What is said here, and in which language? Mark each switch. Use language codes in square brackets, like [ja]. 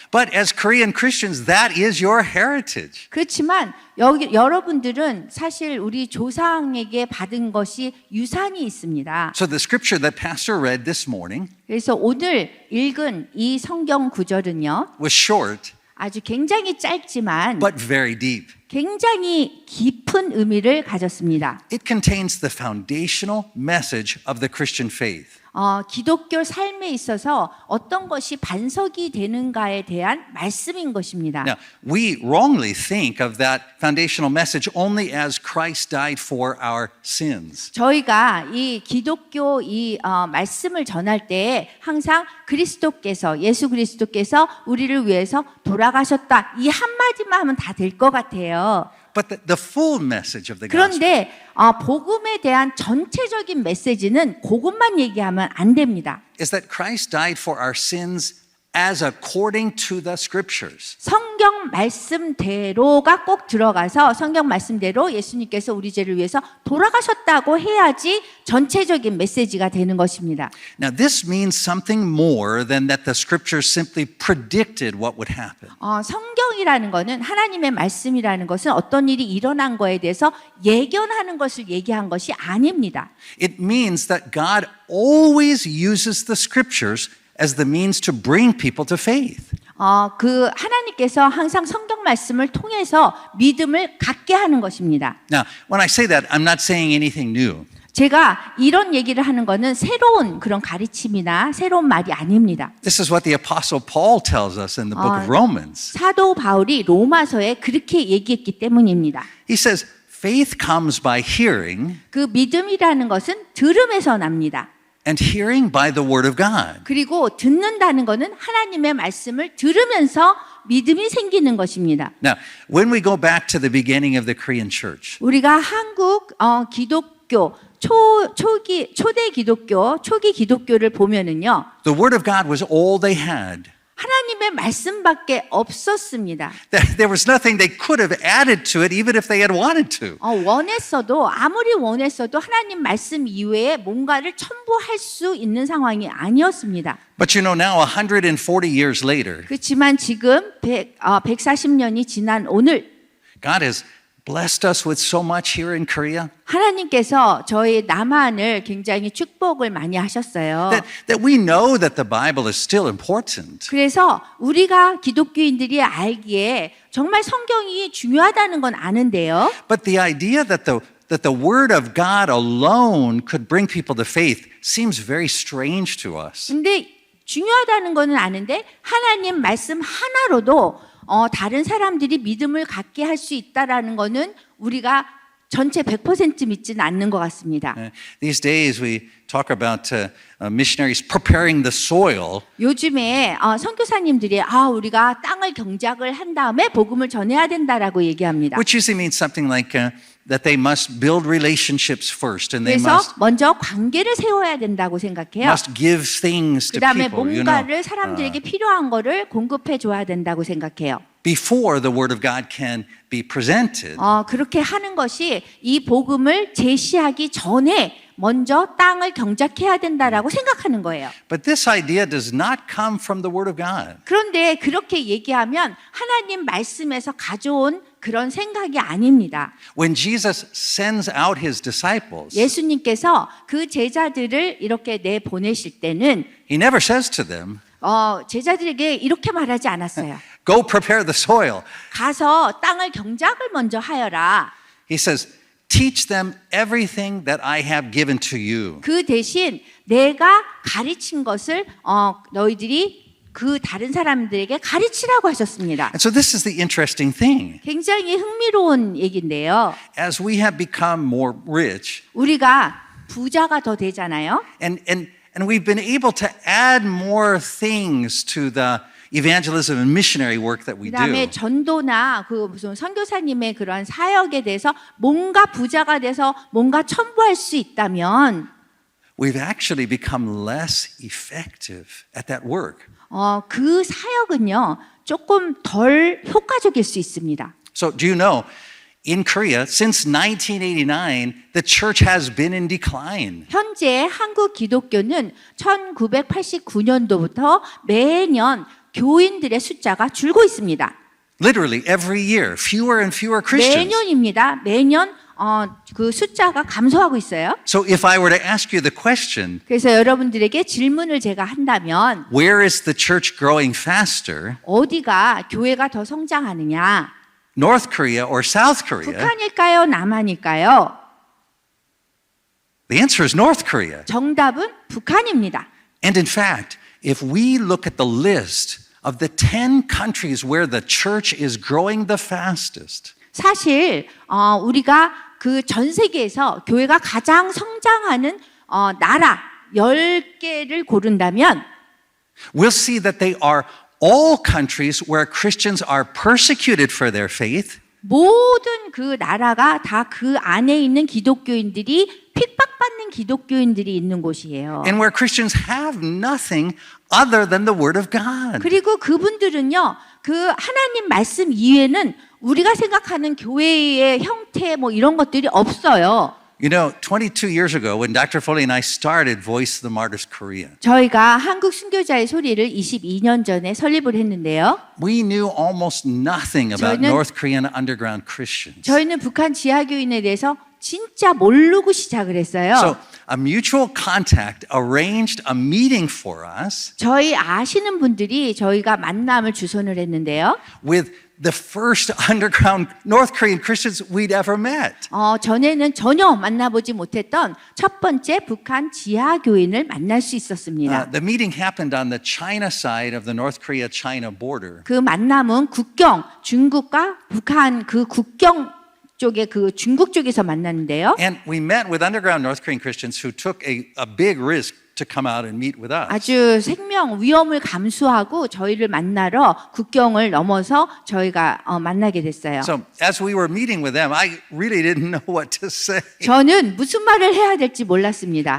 [en] But as Korean Christians, that is your heritage. [ko] 그렇지만 여러분들은 사실 우리 조상에게 받은 것이 유산이 있습니다. [en] So the scripture that Pastor read this morning [ko] 그래서 오늘 읽은 이 성경 구절은요, [en] was short, [ko] 아주 굉장히 짧지만 [en] but very deep. [ko] 굉장히 깊은 의미를 가졌습니다. [en] It contains the foundational message of the Christian faith. [ko] 기독교 삶에 있어서 어떤 것이 반석이 되는가에 대한 말씀인 것입니다. [en] Now, we wrongly think of that foundational message only as Christ died for our sins. [ko] 저희가 이 기독교 말씀을 전할 때 항상 예수 그리스도께서 우리를 위해서 돌아가셨다 이 한마디만 하면 다 될 것 같아요. [en] But the full message of the gospel [ko] 그런데 복음에 대한 전체적인 메시지는 그것만 얘기하면 안 됩니다. [en] is that Christ died for our sins as according to the scriptures. [ko] 성경 말씀대로가 꼭 들어가서 성경 말씀대로 예수님께서 우리 죄를 위해서 돌아가셨다고 해야지 전체적인 메시지가 되는 것입니다. [en] Now, this means something more than that the scriptures simply predicted what would happen. [ko] 성경이라는 것은 하나님의 말씀이라는 것은 어떤 일이 일어난 거에 대해서 예견하는 것을 얘기한 것이 아닙니다. [en] It means that God always uses the scriptures as the means to bring people to faith. [ko] 하나님께서 항상 성경 말씀을 통해서 믿음을 갖게 하는 것입니다. [en] Now, when I say that, I'm not saying anything new. [ko] 제가 이런 얘기를 하는 것은 새로운 그런 가르침이나 새로운 말이 아닙니다. [en] This is what the Apostle Paul tells us in the book of Romans. [ko] 사도 바울이 로마서에 그렇게 얘기했기 때문입니다. [en] He says, faith comes by hearing, [ko] 그 믿음이라는 것은 들음에서 납니다. [en] and hearing by the word of God. [ko] 그리고 듣는다는 것은 하나님의 말씀을 들으면서 믿음이 생기는 것입니다. [en] Now, when we go back to the beginning of the Korean church, [ko] 우리가 한국 기독교 초대 기독교, 초기 기독교를 보면은요, [en] the word of God was all they had. [ko] 하나님의 말씀밖에 없었습니다. [en] There was nothing they could have added to it, even if they had wanted to. [ko] 아무리 원했어도 하나님 말씀 이외에 뭔가를 첨부할 수 있는 상황이 아니었습니다. [en] But you know, now 140 years later, [ko] 그렇지만 지금 140년이 지난 오늘 [en] God has blessed us with so much here in Korea [ko] 하나님께서 저희 남한을 굉장히 축복을 많이 하셨어요. [en] that we know that the Bible is still important. [ko] 그래서 우리가 기독교인들이 알기에 정말 성경이 중요하다는 건 아는데요. [en] But the idea that the word of God alone could bring people to faith seems very strange to us. [ko] 근데 중요하다는 거는 아는데 하나님 말씀 하나로도 다른 사람들이 믿음을 갖게 할 수 있다라는 거는 우리가 전체 100% 믿지는 않는 것 같습니다. [en] These days we talk about missionaries preparing the soil. [ko] 요즘에 선교사님들이 우리가 땅을 경작을 한 다음에 복음을 전해야 된다라고 얘기합니다. [en] Which usually means something like that they must build relationships first, and they [ko] 그래서 먼저 관계를 세워야 된다고 생각해요. [en] must give things to [ko] 그다음에 [en] people, you [ko] 뭔가를 [en] know, [ko] 사람들에게 필요한 거를 공급해 줘야 된다고 생각해요. [en] before the word of God can be presented. [ko] 그렇게 하는 것이 이 복음을 제시하기 전에 먼저 땅을 경작해야 된다라고 생각하는 거예요. [en] But this idea does not come from the Word of God. [ko] 그런데 그렇게 얘기하면 하나님 말씀에서 가져온 그런 생각이 아닙니다. [en] When Jesus sends out his disciples, [ko] 예수님께서 그 제자들을 이렇게 내보내실 때는 [en] he never says to them, [ko] 제자들에게 이렇게 말하지 않았어요. [en] go prepare the soil. [ko] 가서 땅을 경작을 먼저 하여라. [en] He says, teach them everything that I have given to you. [ko] 그 대신 내가 가르친 것을 너희들이 그 다른 사람들에게 가르치라고 하셨습니다. [en] And so this is the interesting thing. [ko] 굉장히 흥미로운 얘기인데요. [en] As we have become more rich, [ko] 우리가 부자가 더 되잖아요. [en] and we've been able to add more things to the evangelism and missionary work that we [ko] 그다음에 [en] do. [ko] 전도나 그 무슨 선교사님의 그러한 사역에 대해서 뭔가 부자가 돼서 뭔가 첨부할 수 있다면 [en] We've actually become less effective at that work. [ko] 그 사역은요 조금 덜 효과적일 수 있습니다. [en] So do you know, in Korea, since 1989, the church has been in decline. [ko] 현재 한국 기독교는 1989년도부터 매년 교인들의 숫자가 줄고 있습니다. [en] Literally every year, fewer and fewer Christians. [ko] 매년입니다. 매년 그 숫자가 감소하고 있어요. [en] So if I were to ask you the question, [ko] 그래서 여러분들에게 질문을 제가 한다면 [en] where is the church growing faster, [ko] 어디가 교회가 더 성장하느냐? [en] North Korea or South Korea? [ko] 북한일까요? 남한일까요? [en] The answer is North Korea. [ko] 정답은 북한입니다. [en] And in fact, if we look at the list of the 10 countries where the church is growing the fastest, [ko] 사실 우리가 그 전 세계에서 교회가 가장 성장하는 나라 10개를 고른다면 [en] we'll see that they are all countries where Christians are persecuted for their faith, [ko] 모든 그 나라가 다 그 안에 있는 기독교인들이 핍박받는 기독교인들이 있는 곳이에요. [en] and where Christians have nothing other than the Word of God. [ko] 그리고 그분들은요, 그 하나님 말씀 이외에는 우리가 생각하는 교회의 형태 뭐 이런 것들이 없어요. [en] You know, 22 years ago, when Dr. Foley and I started Voice of the Martyrs Korea, [ko] 저희가 한국 순교자의 소리를 22년 전에 설립을 했는데요. [en] we knew almost nothing about [ko] 저희는- [en] North Korean underground Christians. [ko] 저희는 북한 지하교인에 대해서 진짜 모르고 시작을 했어요. [en] So a mutual contact arranged a meeting for us [ko] 저희 아시는 분들이 저희가 만남을 주선을 했는데요. [en] with the first underground North Korean Christians we'd ever met. [ko] 전에는 전혀 만나보지 못했던 첫 번째 북한 지하교인을 만날 수 있었습니다. [en] The meeting happened on the China side of the North Korea-China border. [ko] 그 만남은 국경, 중국과 북한 그 국경 쪽에 그 중국 쪽에서 만났는데요. [en] And we met with underground North Korean Christians who took a big risk to come out and meet with us. [ko] 아주 생명 위험을 감수하고 저희를 만나러 국경을 넘어서 저희가 만나게 됐어요. [en] So as we were meeting with them, I really didn't know what to say. [ko] 저는 무슨 말을 해야 될지 몰랐습니다.